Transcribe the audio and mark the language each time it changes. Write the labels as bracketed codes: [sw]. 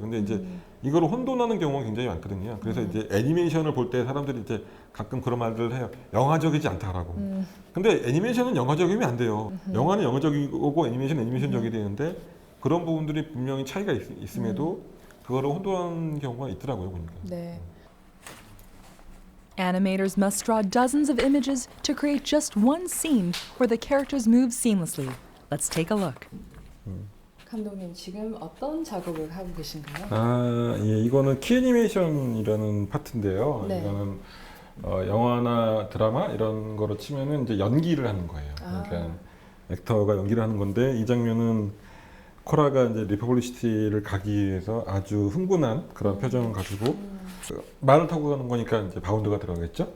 [ko] 근데 이제 이거를 혼돈하는 경우가 굉장히 많거든요. 그래서 이제 애니메이션을 볼 때 사람들이 이제 가끔 그런 말들을 해요. 영화적이지 않다라고. 근데 애니메이션은 영화적이면 안 돼요. 영화는 영화적이고 애니메이션은 애니메이션적이 되는데 그런 부분들이 분명히 차이가 있음에도 그거를 혼돈하는 경우가 있더라고요, 보니까. 네. [en] Animators must draw dozens of images to create just one scene where the characters move seamlessly. Let's take a look. [ko] 감독님 지금 어떤 작업을 하고 계신가요? 아, 예, 이거는 키애니메이션이라는 파트인데요. 네. 이거는 영화나 드라마 이런 거로 치면은 이제 연기를 하는 거예요. 아. 그러니까 액터가 연기를 하는 건데 이 장면은 코라가 이제 리퍼블릭시티를 가기 위해서 아주 흥분한 그런 표정을 가지고 그 말을 타고 가는 거니까 이제 바운드가 들어가겠죠.